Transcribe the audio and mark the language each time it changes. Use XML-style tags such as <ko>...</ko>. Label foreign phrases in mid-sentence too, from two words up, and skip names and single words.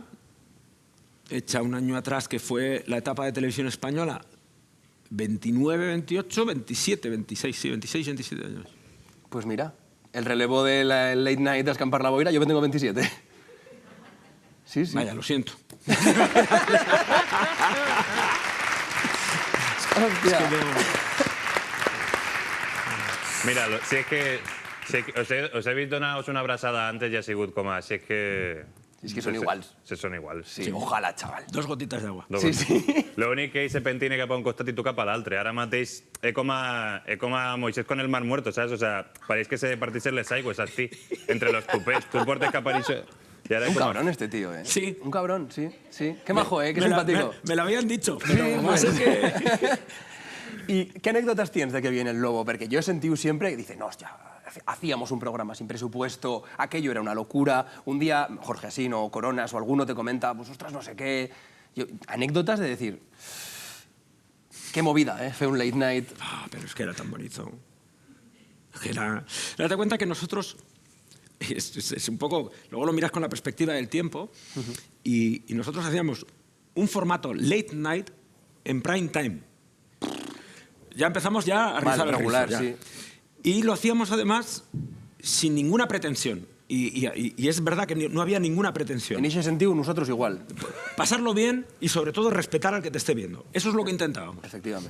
<es>Hecha un año atrás, que fue la etapa de televisión española, 29, 28, 27, 26, sí, 26, 27 años. Pues mira, el relevo de la Late Night de Escampar la Boira, yo tengo 27. Sí, sí. Vaya, lo siento.</es> <ca>Hòstia. Mira, si és que os he vist donar-vos una abraçada antes i ha sigut com a... Si és que... Es que son iguals. Son iguals. Sí,</ca> <es>ojalá, chaval. 2 gotitas de agua. Sí, sí.</es> <ca>L'únic que ell se pentine cap a un costat i tu cap a l'altre. Ara mateix com a Moisés</ca> <es>con el mar muerto,</es> <ca>saps?</ca> <es>O sea,</es> <ca>pareix que se partixen les aigües, saps, ti?</ca> <es>Entre los</es> <ca>tupets. Tu portes cap a això...</ca> <es>Y ahora Un como- cabrón este tío, ¿eh? Sí. Un cabrón, sí, sí. Qué majo, ¿eh? Qué simpático. Me lo habían dicho, pero Sí, más pues. es que...</es> <ca>I què anècdotes tens de que viene el lobo? Perquè jo he sentit sempre que</ca> <es>dice, no, hostia, hacíamos un programa sin presupuesto, aquello era una locura, un día Jorge Asino o Coronas o alguno te comenta, pues ostras, no sé qué... Anécdotas de decir, qué movida, ¿eh? Fue un</es> <en>late night.</en> <es>Ah, pero es que era tan bonito. Que era... Date cuenta que nosotros... Es un poco... Luego lo miras con la perspectiva del tiempo y nosotros hacíamos un formato</es> <en>late night</en> <es>en</es> <en>prime time.</en> <es>Ya empezamos ya a rizar el regular, rizo, ya. sí. Y lo hacíamos además sin ninguna pretensión. Y es verdad que no había ninguna pretensión. En ese sentido, nosotros igual. Pasarlo bien y sobre todo respetar al que te esté viendo. Eso es lo que intentábamos. Efectivamente.</es>